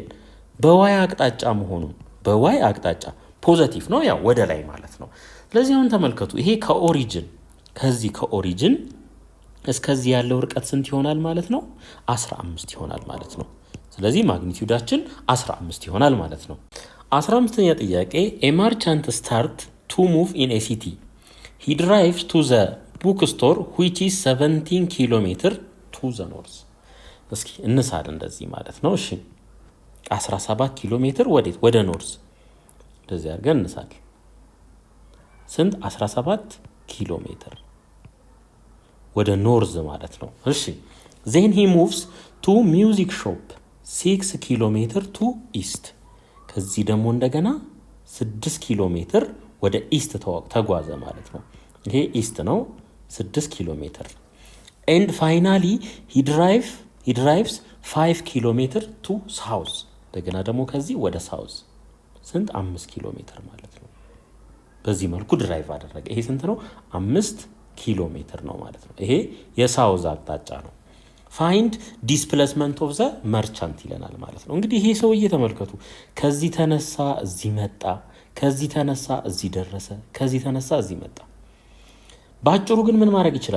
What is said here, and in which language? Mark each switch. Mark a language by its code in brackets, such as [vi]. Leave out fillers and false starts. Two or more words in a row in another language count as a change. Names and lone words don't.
[am] በዋይ አቅጣጫ መሆኑን። በዋይ አቅጣጫ ፖዚቲቭ ነው፣ ያው ወደ ላይ ማለት ነው። ስለዚህ አሁን ተመልከቱ፣ ይሄ ከኦሪጅን እስከዚህ ያለው ርቀት ስንት ይሆናል ማለት ነው? 15 ይሆናል ማለት ነው። ስለዚህ ማግኒቲዩዳችን 15 ይሆናል ማለት ነው። 15ኛ ጥያቄ [en] a merchant start to move in a city. He drives to the bookstore which is 17 kilometers to the north. [am] እስኪ እንሳል እንደዚህ ማለት ነው። እሺ 17 ኪሎ ሜትር ወዴት? ወደ ኖርዝ። እንደዚህ አድርገን እንሳል። ስንት? 17 ኪሎ ሜትር ወደ ኖርዝ ማለት ነው። እሺ [en] then he moves to music shop [am] 6 ኪሎ ሜትር [en] to east. [am] ከዚህ ደግሞ እንደገና 6 ኪሎ ሜትር ወደ ኢስት ተጓዘ ማለት ነው። ይሄ ኢስት ነው 6 ኪሎ ሜትር። [en] and finally he drives [am] 5 ኪሎ ሜትር [en] to south. [am] እንደገና ደግሞ ከዚህ ወደ ሳውዝ ስንት? 5 ኪሎ ሜትር ማለት ነው። በዚህ መልኩ ድራይቭ አደረገ። ይሄ ስንት ነው? 5 ኪሎ ሜትር ነው ማለት ነው። ይሄ የሳውዝ አቅጣጫ ነው። [en] find displacement of the merchant [am] ይለናል ማለት ነው። እንግዲህ ይሄ ሰውዬ ተመልከቱ፣ ከዚህ ተነሳ እዚህ መጣ፣ ከዚህ ተነሳ እዚህ ደረሰ፣ ከዚህ ተነሳ እዚህ መጣ። ባጭሩ ግን ምን ማድረግ ይችላል?